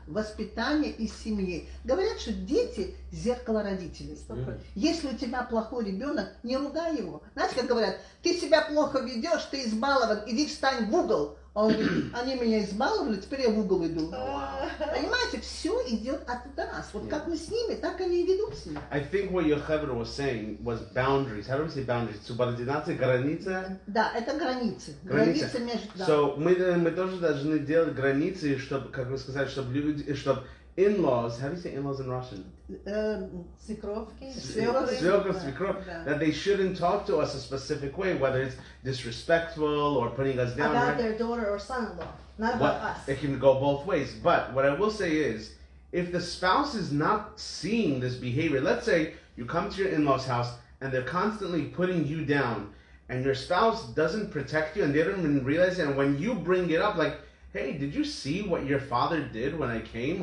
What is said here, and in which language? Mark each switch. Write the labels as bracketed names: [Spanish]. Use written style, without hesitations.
[Russian] Воспитание из семьи. Говорят, что дети – зеркало родителей. Если у тебя плохой ребенок, не ругай его. Знаете, как говорят, ты себя плохо ведешь, ты избалован, иди встань в угол. Он говорит, они меня избаловали, теперь я в угол иду. Понимаете, все идет от нас. Вот как мы с ними, так они и ведут себя. [English] I think what Yocheved was saying was boundaries. How do we say boundaries? [Russian] Субординация, граница? Да, это границы. Границы между... So, мы тоже должны делать границы, чтобы, как вы сказали, чтобы люди, чтобы in-laws, [English] how do you say in-laws in Russian? [Russian] Свекровки. Свекров. [English] That they shouldn't talk to us a specific way, whether it's disrespectful or putting us down. About their daughter or son-in-law, not about us. It can go both ways. But what I will say is, if the spouse is not seeing this behavior, let's say you come to your in-laws' house and they're constantly putting you down, and your spouse doesn't protect you and they don't even realize it, and when you bring it up, like, hey, did you see what your father did when I came?